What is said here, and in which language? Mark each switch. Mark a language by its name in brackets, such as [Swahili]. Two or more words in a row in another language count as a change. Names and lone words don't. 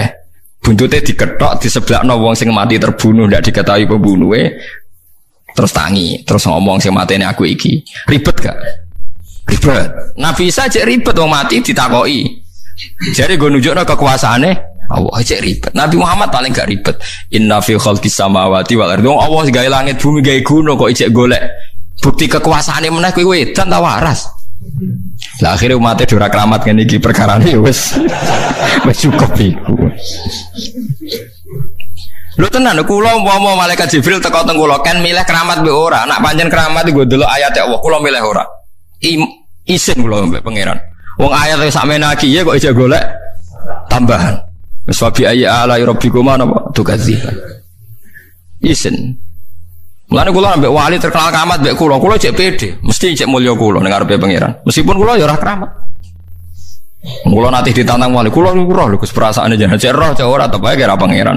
[Javanese] Buntute diketok diseblakno wong sing mati terbunuh ndak diketahui pembunuhe. Terus tangi, terus ngomong sing mateni aku iki. Ribet gak? Ribet. Nabi Isa cek ribet wong mati ditakoki. Jare nggo nunjukno kekuasaane Allah cek ribet. Nabi Muhammad paling gak ribet. [Arabic] إن في خلق السماوات والأرض. [Javanese] Allah gawe langit bumi gawe gunung kok ijek golek bukti kekuasaane meneh kowe edan ta waras. Lah akhire umat e ora keramat ngene iki perkarane wis cukup iku. Lho tenan kula umpama malaikat Jibril teko teng kula kan milih keramat mbek ora. Nak pancen keramat iku ndelok ayat Allah kula milih ora. Isin kula mbek pangeran. Wong ayat sak menaki ya kok ijek golek tambahan. Wis [Arabic] وبأي آلاء ربكما [Javanese] napa tukadziban. Isin. Mulane kula ambek wali terkenal keramat mbek kula cek pede, mesti cek mulya kula ning ngarepe pangeran. Meskipun kula ya ora keramat. Kula nate ditantang wali, kula niku roh lho Gus perasaane jenengan cek roh cek ora tepae kira pangeran.